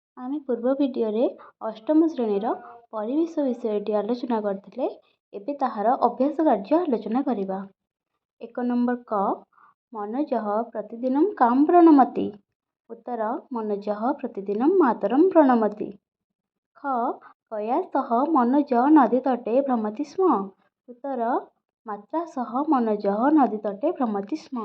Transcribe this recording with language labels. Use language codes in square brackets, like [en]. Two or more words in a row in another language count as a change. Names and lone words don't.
[or] ଆମେ ପୂର୍ବ ଭିଡିଓରେ ଅଷ୍ଟମ ଶ୍ରେଣୀର ପରିବେଶ ବିଷୟଟି ଆଲୋଚନା କରିଥିଲେ। ଏବେ ତାହାର ଅଭ୍ୟାସ କାର୍ଯ୍ୟ ଆଲୋଚନା କରିବା। 1 ନମ୍ବର କ [sa] मनोजः प्रतिदिनं कां प्रणमति। उत्तर मनोजः प्रतिदिनं मातरं प्रणमति। ख कया सह मनोज नदीतटे भ्रमति स्म। उत्तर मात्रा सह मनोजः नदीतटे भ्रमति स्म।